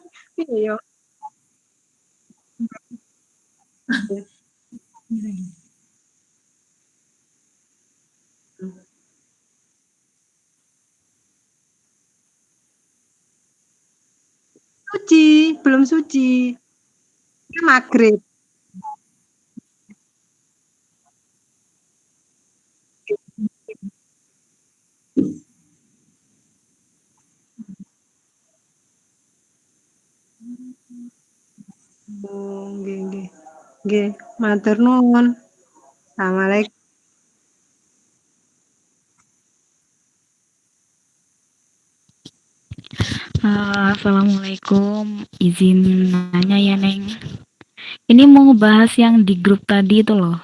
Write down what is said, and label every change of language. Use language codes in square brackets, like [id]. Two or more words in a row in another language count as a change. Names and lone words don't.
[id] Iya. Suci, belum suci. Kan maghrib. [jv] Oh, nggih nggih. Nggih, matur nuwun. [ar] Assalamualaikum. [id] Assalamualaikum, izin nanya ya Neng. Ini mau ngebahas yang di grup tadi itu loh.